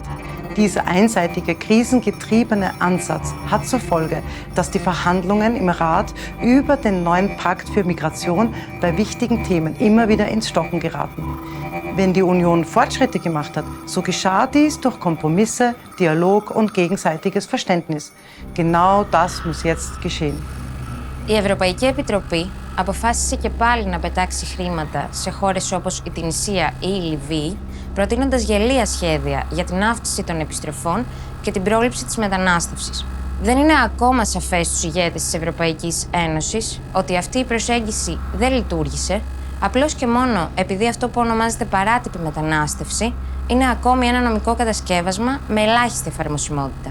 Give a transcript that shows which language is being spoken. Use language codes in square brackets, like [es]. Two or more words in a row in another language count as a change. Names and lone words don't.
[de] Dieser einseitige, krisengetriebene Ansatz hat zur Folge, dass die Verhandlungen im Rat über den neuen Pakt für Migration bei wichtigen Themen immer wieder ins Stocken geraten. Wenn die Union Fortschritte gemacht hat, so geschah dies durch Kompromisse, Dialog und gegenseitiges Verständnis. Genau das muss jetzt geschehen. [el] Η Ευρωπαϊκή Επιτροπή αποφάσισε και πάλι να πετάξει χρήματα σε χώρες όπως η Τινησία ή η Λιβύη, προτείνοντας γελία σχέδια για την αύξηση των επιστροφών και την πρόληψη της μετανάστευσης. Δεν είναι ακόμα σαφές στους ηγέτες της Ευρωπαϊκής Ένωσης ότι αυτή η προσέγγιση δεν λειτουργήσε, απλώς και μόνο επειδή αυτό που ονομάζεται παράτυπη μετανάστευση είναι ακόμη ένα νομικό κατασκεύασμα με ελάχιστη εφαρμοσιμότητα.